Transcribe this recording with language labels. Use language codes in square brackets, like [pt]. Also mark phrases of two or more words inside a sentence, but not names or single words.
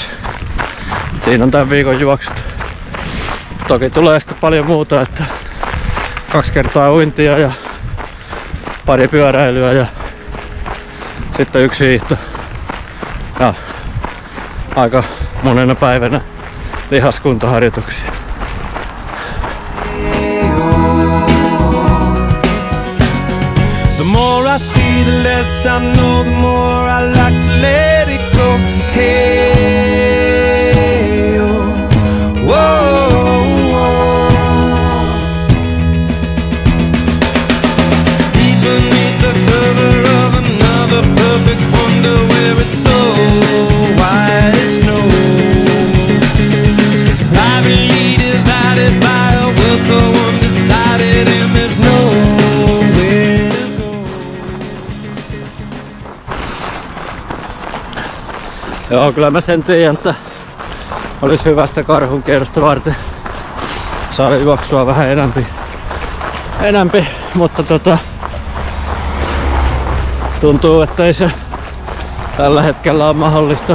[fi] Siinä on tämän viikon juoksut. Toki tulee sitten paljon muuta, että 2 kertaa uintia ja pari pyöräilyä ja sitten 1 hiihto. Ja aika monena päivänä lihaskuntoharjoituksia. [en] The more I see, the less I know, the more I like to let it go. Hey, oh, whoa, whoa. Deep beneath the cover of another perfect wonder where it's so white as snow. Privately divided by a world so undecided, and there's nowhere to go. [fi] Joo, kyllä mä sen tiedän, että olisi hyvästä karhun kierrosta varten saada juoksua vähän enämpi, mutta tuntuu, että ei se tällä hetkellä ole mahdollista.